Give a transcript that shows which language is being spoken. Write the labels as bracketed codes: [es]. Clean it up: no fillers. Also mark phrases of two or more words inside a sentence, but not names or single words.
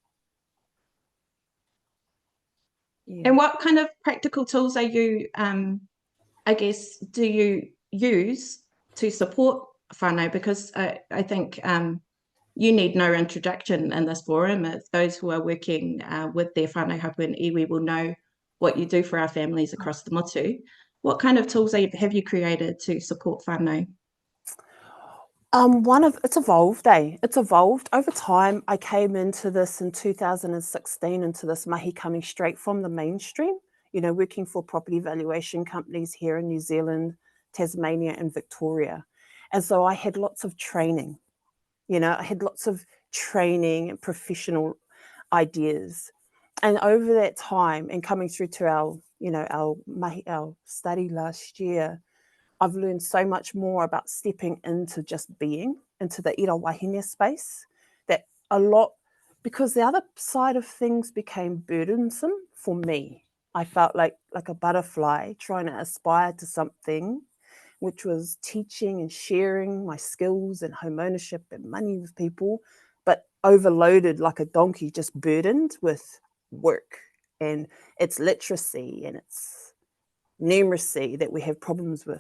[en] Yeah. And what kind of practical tools are you, I guess, do you use to support whānau? Because I think you need no introduction in this forum. It's those who are working with their [mi] whānau hapu [en] and iwi will know what you do for our families across the motu. What kind of tools have you created to support whānau? It's evolved, It's evolved over time. I came into this in 2016, into this mahi coming straight from the mainstream, you know, working for property valuation companies here in New Zealand, Tasmania and Victoria. And so I had lots of training, you know, I had lots of training and professional ideas. And over that time and coming through to our, you know, our study last year, I've learned so much more about stepping into just being, into the [mi] ira wāhine [en] space, that a lot, because the other side of things became burdensome for me. I felt like a butterfly trying to aspire to something, which was teaching and sharing my skills and home ownership and money with people, but overloaded like a donkey, just burdened with work and its literacy and its numeracy that we have problems with.